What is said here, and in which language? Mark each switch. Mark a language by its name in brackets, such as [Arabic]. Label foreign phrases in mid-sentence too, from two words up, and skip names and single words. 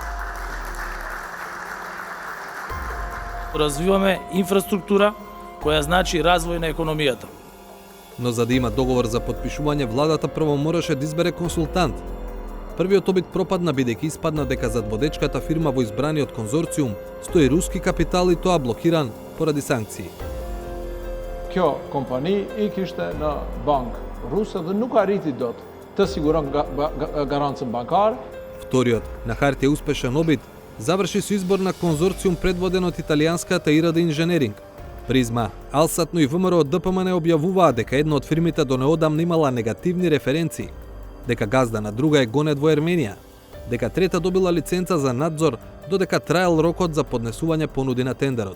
[Macedonian] Развиваме инфраструктура која значи развој на економијата. Но за да има договор за потпишување, владата прво мораше да избере консултант. Првиот обид пропадна бидејќи испадна дека зад водечката фирма во избраниот конзорциум стои руски капитал и тоа блокиран поради санкции. [Albanian] Kjo kompani I kishte në bank ruse dhe nuk arriti dot të siguron garancën bankare. [Macedonian] Вториот, на хартија успешен обид, заврши со избор на конзорциум предводен од италијанската ИРД Инженеринг. Призма, Алсатно и ВМРО од ДПМН објавуваа дека една од фирмите до неодамна имала негативни референции, дека газда на друга е гонет во Ерменија, дека трета добила лиценца за надзор, додека траел рокот за поднесување понуди на тендерот.